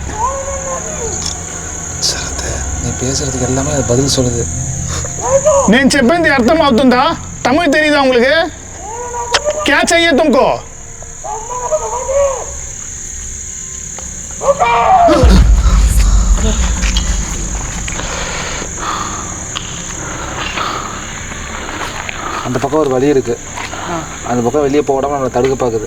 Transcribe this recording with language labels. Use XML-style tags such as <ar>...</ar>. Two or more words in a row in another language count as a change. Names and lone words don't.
<ta>சரத்து நீ பேசுறதுக்கு எல்லாமே அது பதில் சொல்லுது.</ta> <te>నేను చెప్పింది అర్థం అవుతుందా? తమిళ్ తెలీదా உங்களுக்கு?</te> <hi>क्या चाहिए तुमको?</hi> <ta>அந்த பக்கம் ஒரு வழி இருக்குது, அந்த பக்கம் வெளியே போகாமல் நம்மளை தடுக்க பார்க்குது.</ta>